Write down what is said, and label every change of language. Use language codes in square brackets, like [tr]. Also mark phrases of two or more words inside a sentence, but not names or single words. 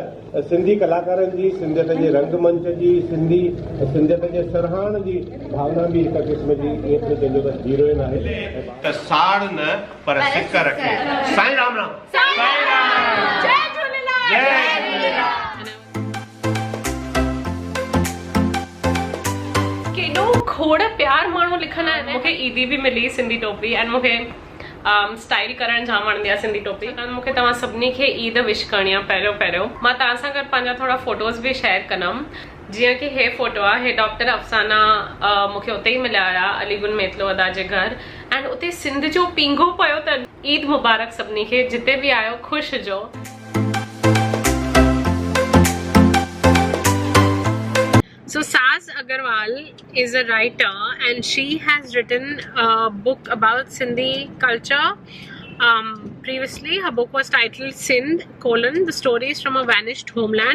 [sd] सिंधी कलाकारनि जी सिंधियत जे रंगमंच जी सिंधियत जे सरहाण जी भावना भी हिक क़िस्म जी ईअं जंहिंजो त हीरोइन आहे त साड़ न पर सिक रखे। साईं राम राम, साईं राम, जय झूलेलाल, जय झूलेलाल। केॾो खोड़ प्यार माण्हू लिखंदा आहिनि। मूंखे ईदी बि मिली सिंधी टोपी एंड मूंखे स्टाइल करण जाम वणंदी आहे सिंधी टोपी। मूंखे तव्हां सभिनी खे ईद विश करणी आहे। पहिरियों मां तव्हां सां गॾु पंहिंजा थोरा फोटोज़ बि शेयर कंदमि। जीअं की हे फोटो आहे, हे डॉक्टर अफ़साना मूंखे उते ई मिलिया हुया अलीगुल मेतलोअदा जे घर एंड उते सिंध जो पींघो पियो त ईद मुबारक सभिनी खे, जिते बि आयो ख़ुशि जो। [en] So Saz Agarwal is a writer and she has written a book about Sindhi culture. Previously her book was titled Sindh: The Stories from a Vanished Homeland.